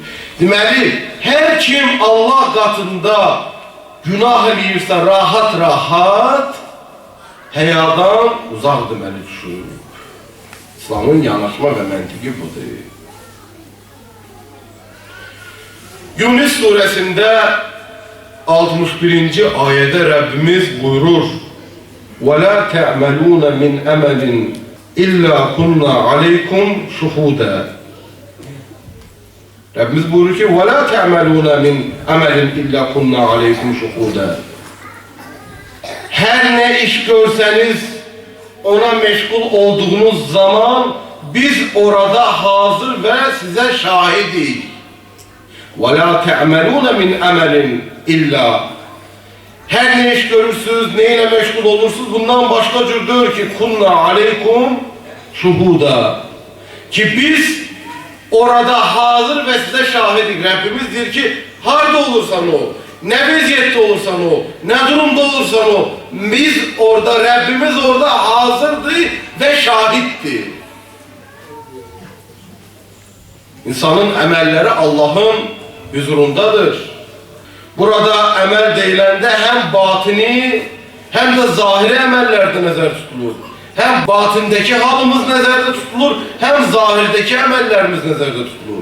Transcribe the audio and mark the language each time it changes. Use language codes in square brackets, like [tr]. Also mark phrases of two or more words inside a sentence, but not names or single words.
[az] Deməli, hər kim Allah qatında günah eləyirsə rahat-rahat, həyadan uzaq deməli düşür. İslamın yanaşma və məntiqi budur. Yunus surəsində 61-ci ayədə Rəbbimiz buyurur: [ar] وَلَا تَعْمَلُونَ مِنْ أَمَلٍ إِلَّا كُنَّا عَلَيْكُمْ شُهُودًا. [az] Rəbbimiz buyurur ki, [ar] وَلَا تَعْمَلُونَ مِنْ أَمَلٍ إِلَّا كُنَّا عَلَيْكُمْ شُهُودًا. [az] Hər nə iş görsəniz, ona meşgul olduğunuz zaman biz orada hazır və sizə şahidik. [ar] وَلَا تَعْمَلُونَ مِنْ أَمَلٍ إِلَّا. [az] Hər nə iş görürsünüz, [tr] neyle meşgul olursunuz, bundan başka cürdür ki [ar] كنا عليكم شهودا. [tr] Ki biz orada hazır ve size şahidik. Rabbimiz diyor ki harda olursan o, ne vaziyette olursan o, ne durumda olursan o, biz orada, Rabbimiz orada hazırdı ve şahitti. [az] İnsanın əməlləri Allah'ın huzurundadır. Burada əməl deyiləndə həm batini, həm də zahiri əməllərdə nəzər tutulur. Həm batindəki halımız nəzərdə tutulur, həm zahirdəki əməllərimiz nəzərdə tutulur.